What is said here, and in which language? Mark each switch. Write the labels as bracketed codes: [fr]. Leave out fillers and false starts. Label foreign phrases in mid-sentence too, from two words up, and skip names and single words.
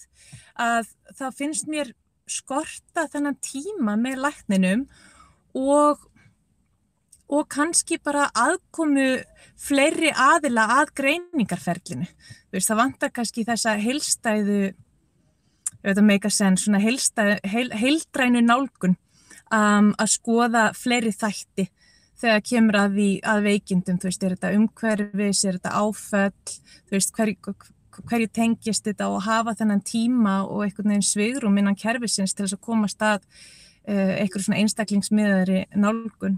[is] Að það finnst mér skorta þennan tíma með lækninum og kannski bara aðkomu fleiri aðila að greiningarferlinu. Þú veist, það vantar kannski þessa heildstæðu, þetta [en] make a sense, [is] svona heildrænu nálgun að skoða fleiri þætti þegar kemur að veikindum, þú veist, þetta umhverfis, þetta áföll, þú veist, hverju tengist þetta og hafa þennan tíma og einhvern veginn svigrúm innan kerfisins til þess að komast að einhver svona einstaklingsmiðaðri nálgun.